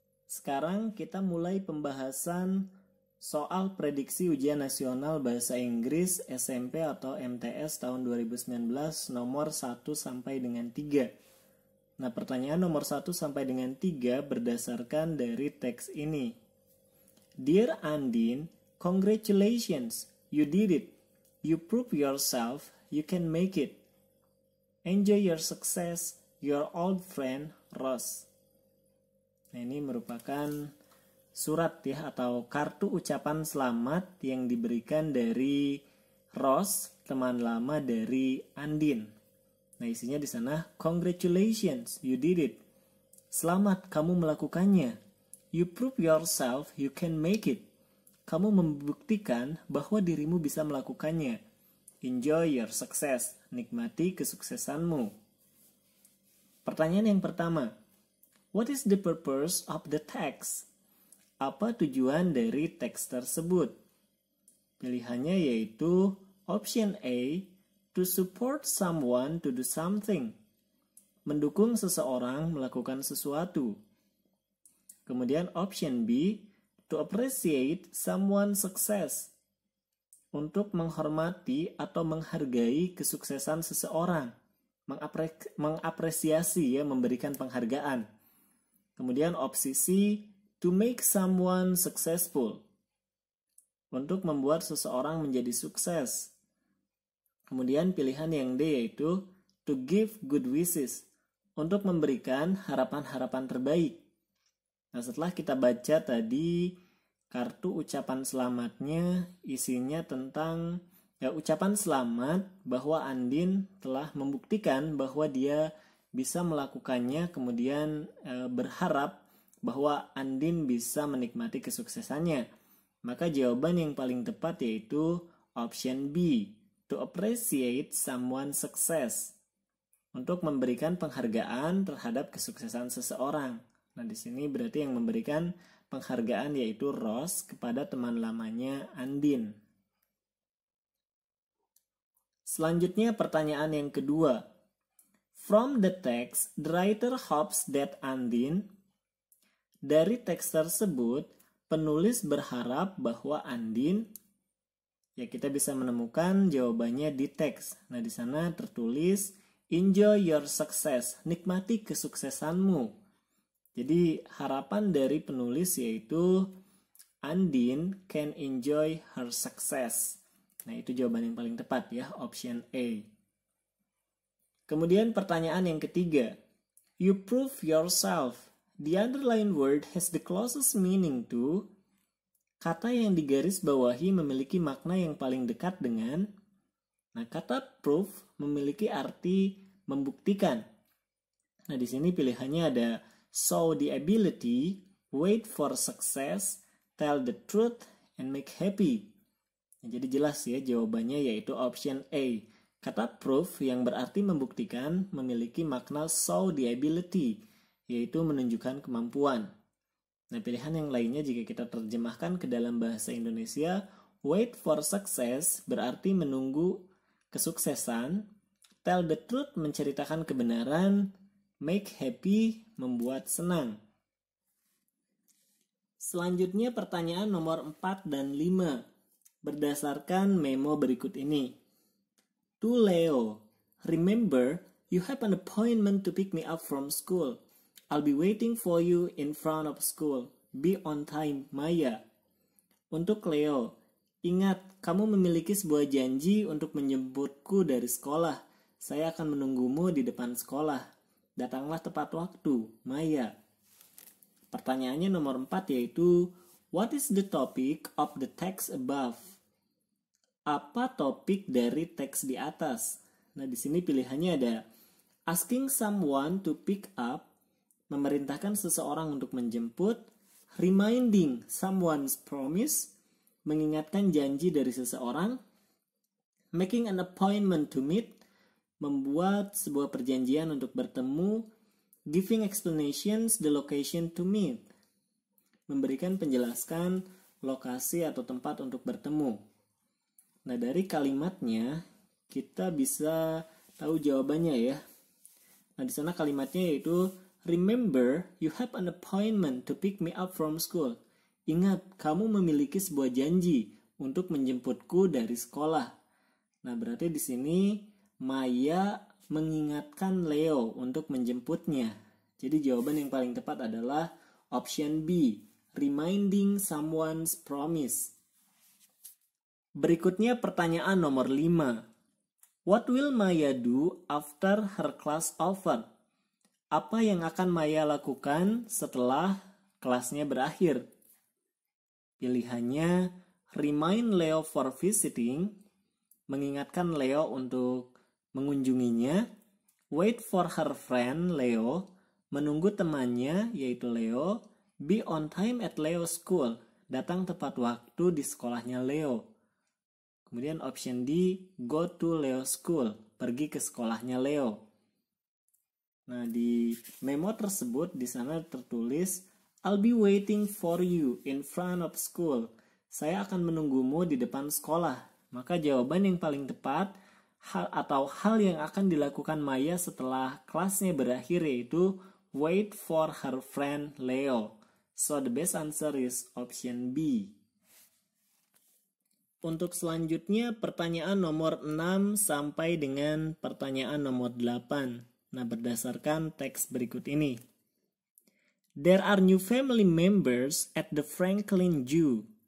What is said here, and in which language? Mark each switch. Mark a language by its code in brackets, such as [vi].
[id] Sekarang kita mulai pembahasan soal prediksi ujian nasional bahasa Inggris SMP atau MTS tahun 2019 nomor 1 sampai dengan 3. Nah, pertanyaan nomor 1 sampai dengan 3 berdasarkan dari teks ini. [en] Dear Andin, congratulations, you did it. You prove yourself, you can make it. Enjoy your success, your old friend Ross. [id] Nah, ini merupakan surat ya atau kartu ucapan selamat yang diberikan dari Ross, teman lama dari Andin. Nah, isinya di sana, [en] congratulations, you did it. [id] Selamat, kamu melakukannya. [en] You prove yourself, you can make it. [id] Kamu membuktikan bahwa dirimu bisa melakukannya. [en] Enjoy your success, [id] nikmati kesuksesanmu. Pertanyaan yang pertama, [en] what is the purpose of the text? [id] Apa tujuan dari teks tersebut? Pilihannya yaitu option A, [en] to support someone to do something. [id] Mendukung seseorang melakukan sesuatu. Kemudian [en] option B, to appreciate someone's success. [id] Untuk menghormati atau menghargai kesuksesan seseorang. Mengapresiasi ya, memberikan penghargaan. Kemudian opsi C, [en] to make someone successful. [id] Untuk membuat seseorang menjadi sukses. Kemudian pilihan yang D yaitu [en] to give good wishes. [id] Untuk memberikan harapan-harapan terbaik. Nah, setelah kita baca tadi kartu ucapan selamatnya, isinya tentang ucapan selamat bahwa Andin telah membuktikan bahwa dia bisa melakukannya, kemudian berharap bahwa Andin bisa menikmati kesuksesannya. Maka jawaban yang paling tepat yaitu option B, [en] to appreciate someone's success. [id] Untuk memberikan penghargaan terhadap kesuksesan seseorang. Nah, di sini berarti yang memberikan penghargaan yaitu Ross kepada teman lamanya Andin. Selanjutnya pertanyaan yang kedua. [en] From the text, the writer hopes that Andin. [id] Dari teks tersebut, penulis berharap bahwa Andin, ya kita bisa menemukan jawabannya di teks. Nah, di sana tertulis [en] enjoy your success, [id] nikmati kesuksesanmu. Jadi harapan dari penulis yaitu Andin [en] can enjoy her success. [id] Nah, itu jawaban yang paling tepat ya, option A. Kemudian pertanyaan yang ketiga. [en] You prove yourself. The underlined word has the closest meaning to. [id] Kata yang digaris bawahi memiliki makna yang paling dekat dengan. Nah, kata prove memiliki arti membuktikan. Nah, di sini pilihannya ada [en] show the ability, wait for success, tell the truth, and make happy. [id] Nah, jadi jelas ya jawabannya yaitu option A. Kata proof yang berarti membuktikan memiliki makna [en] show the ability, [id] yaitu menunjukkan kemampuan. Nah, pilihan yang lainnya jika kita terjemahkan ke dalam bahasa Indonesia, [en] wait for success [id] berarti menunggu kesuksesan, [en] tell the truth [id] menceritakan kebenaran, [en] make happy [id] membuat senang. Selanjutnya pertanyaan nomor 4 dan 5 berdasarkan memo berikut ini. [en] To Leo, remember you have an appointment to pick me up from school. I'll be waiting for you in front of school. Be on time, Maya. [id] Untuk Leo, ingat kamu memiliki sebuah janji untuk menjemputku dari sekolah. Saya akan menunggumu di depan sekolah. Datanglah tepat waktu, Maya. Pertanyaannya nomor 4 yaitu, [en] what is the topic of the text above? [id] Apa topik dari teks di atas? Nah, di sini pilihannya ada [en] asking someone to pick up, [id] memerintahkan seseorang untuk menjemput, [en] reminding someone's promise, [id] mengingatkan janji dari seseorang, [en] making an appointment to meet, [id] membuat sebuah perjanjian untuk bertemu, [en] giving explanations the location to meet, [id] memberikan penjelasan lokasi atau tempat untuk bertemu. Nah, dari kalimatnya kita bisa tahu jawabannya ya. Nah, di sana kalimatnya yaitu [en] remember you have an appointment to pick me up from school. [id] Ingat, kamu memiliki sebuah janji untuk menjemputku dari sekolah. Nah, berarti di sini Maya mengingatkan Leo untuk menjemputnya. Jadi jawaban yang paling tepat adalah option B, [en] reminding someone's promise. [id] Berikutnya pertanyaan nomor 5. [en] What will Maya do after her class over? [id] Apa yang akan Maya lakukan setelah kelasnya berakhir? Pilihannya [en] remind Leo for visiting, [id] mengingatkan Leo untuk mengunjunginya, [en] wait for her friend Leo, [id] menunggu temannya yaitu Leo, [en] be on time at Leo's school, [id] datang tepat waktu di sekolahnya Leo. Kemudian option D, [en] go to Leo's school, [id] pergi ke sekolahnya Leo. Nah, di memo tersebut di sana tertulis, [en] I'll be waiting for you in front of school. [id] Saya akan menunggumu di depan sekolah. Maka jawaban yang paling tepat hal yang akan dilakukan Maya setelah kelasnya berakhir yaitu [en] wait for her friend Leo. So the best answer is option B. [id] Untuk selanjutnya pertanyaan nomor 6 sampai dengan pertanyaan nomor 8. Nah, berdasarkan teks berikut ini. [en] There are new family members at the Franklin Zoo.